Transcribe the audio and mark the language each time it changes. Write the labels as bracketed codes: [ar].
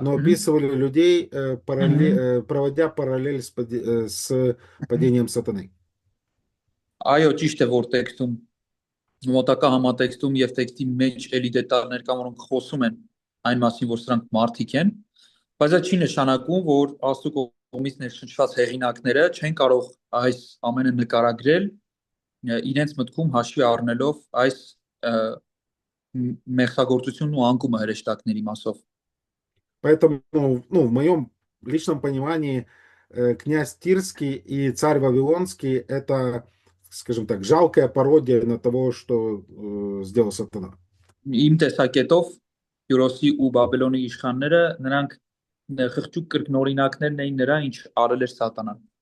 [ru] но описывали людей, проводя параллель с падением сатаны. [hy] Այո, ճիշտ է, որ տեքստում մոտակա համատեքստում եւ տեքստի մեջ էլի դետալներ կան, որոնք խոսում են այն մասին, որ սրանք մարդիկ են, բայց դա չի նշանակում, որ Աստծո կողմից ներշնչված հեղինակները չեն կարող այս ամենը նկարագրել իրենց мտքում հաշվի առնելով այս մեղսագործությունն ու անկումը հրեշտակների մասով։ [ru] Поэтому, ну, в моем личном понимании, князь Тирский и царь Вавилонский — это, скажем так, жалкая пародия на того, что сделал сатана. [hy] Իմ տեսակետով Կյուրոսի ու Բաբելոնի իշխանները նրանք խղճուկ կրկնօրինակներն էին նրա, ինչ արել էր սատանան։